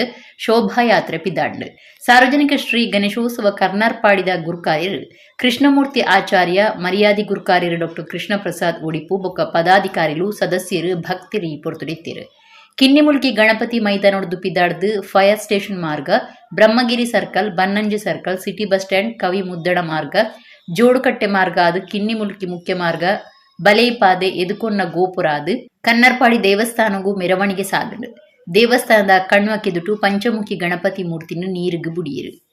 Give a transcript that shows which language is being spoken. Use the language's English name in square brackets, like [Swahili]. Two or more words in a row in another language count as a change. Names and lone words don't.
[Tulu] ಶೋಭಾಯಾತ್ರೆ ಪಿದಾಂಡ್ ಸಾರ್ವಜನಿಕ ಶ್ರೀ ಗಣೇಶೋತ್ಸವ ಕರ್ನಾರ್ಪಾಡಿದ ಗುರುಕಾರ್ಯರು ಕೃಷ್ಣಮೂರ್ತಿ ಆಚಾರ್ಯ, ಮರ್ಯಾದಿ ಗುರುಕಾರ್ಯರು ಡಾಕ್ಟರ್ ಕೃಷ್ಣ ಪ್ರಸಾದ್ ಒಡಿಪು ಬೊಕ್ಕ ಪದಾಧಿಕಾರಿಗಳು ಸದಸ್ಯರು ಭಕ್ತರಿ ಪೊರ್ತುಡಿತ್ತೀರು. ಕಿನ್ನಿಮುಲ್ಕಿ ಗಣಪತಿ ಮೈದಾನೊಡ್ದು ಪಿದಾಡ್ದು ಫೈರ್ ಸ್ಟೇಷನ್ ಮಾರ್ಗ, ಬ್ರಹ್ಮಗಿರಿ ಸರ್ಕಲ್, ಬನ್ನಂಜಿ ಸರ್ಕಲ್, ಸಿಟಿ ಬಸ್ ಸ್ಟ್ಯಾಂಡ್, ಕವಿ ಮುದ್ದಡ ಮಾರ್ಗ, ಜೋಡುಕಟ್ಟೆ ಮಾರ್ಗ ಅದು ಕಿನ್ನಿಮುಲ್ಕಿ ಮುಖ್ಯ ಮಾರ್ಗ, ಬಲೇಪಾದೆ ಎದುಕೊನ್ನ ಗೋಪುರ ಅದು ಕನ್ನರ್ಪಾಡಿ ದೇವಸ್ಥಾನಗೂ ಮೆರವಣಿಗೆ ಸಾಗಡು. ದೇವಸ್ಥಾನದ ಕಣ್ವಕ್ಕಿದುಟು ಪಂಚಮುಖಿ ಗಣಪತಿ ಮೂರ್ತಿನ ನೀರಿಗೆ ಬುಡಿಯಿರು.